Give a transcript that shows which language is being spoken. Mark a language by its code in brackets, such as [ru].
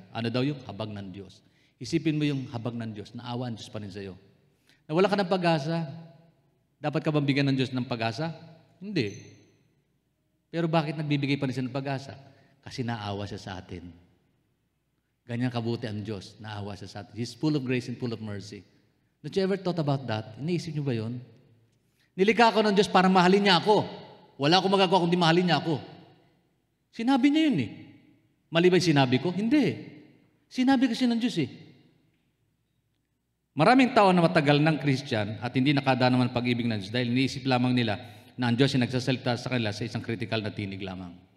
[tl] Ano daw yung habag ng Diyos? Isipin mo yung habag ng Diyos, naawa ang Diyos pa rin sa iyo. Nawala ka ng pag-asa, dapat ka bang bigyan ng Diyos ng pag-asa? Hindi. Pero bakit nagbibigay pa rin siya ng pag-asa? Kasi naawa siya sa atin. Ganyan kabuti ang Diyos, naawa siya sa atin. [en] He's full of grace and full of mercy. Don't you ever thought about that? [tl] Iniisip niyo ba yun? Nilikha ako ng Diyos para mahalin niya ako. Wala akong magagawa kundi mahalin niya ako. Sinabi niya yun eh. Mali ba yung sinabi ko? Hindi. Sinabi kasi ng Diyos eh. Maraming tao na matagal ng Christian at hindi nakadaan naman pag-ibig ng Diyos dahil iniisip lamang nila na ang Diyos ay nagsasalita sa kanila sa isang critical na tinig lamang.